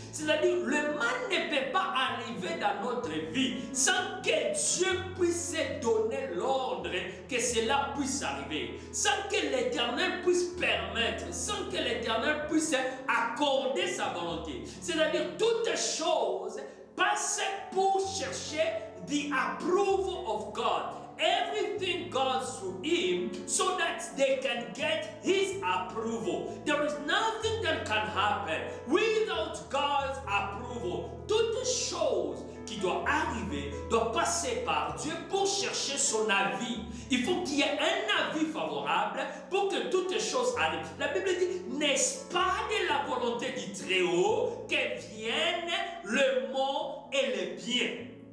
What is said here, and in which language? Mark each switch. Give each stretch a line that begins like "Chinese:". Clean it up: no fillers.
French: C'est-à-dire, le mal ne peut pas arriver dans notre vie sans que Dieu puisse donner l'ordre que cela puisse arriver. Sans que l'Éternel puisse permettre, sans que l'Éternel puisse accorder sa volonté. C'est-à-dire, toutes choses passent pour chercher
English: the approval of God. everything goes through him so that they can get his approval. There is nothing that can happen without God's approval.
French: Toutes choses qui doivent arriver doivent passer par Dieu pour chercher son avis. Il faut qu'il y ait un avis favorable pour que toutes choses arrivent. La Bible dit, n'est-ce pas de la volonté du Très-Haut que viennent le mal et le bien?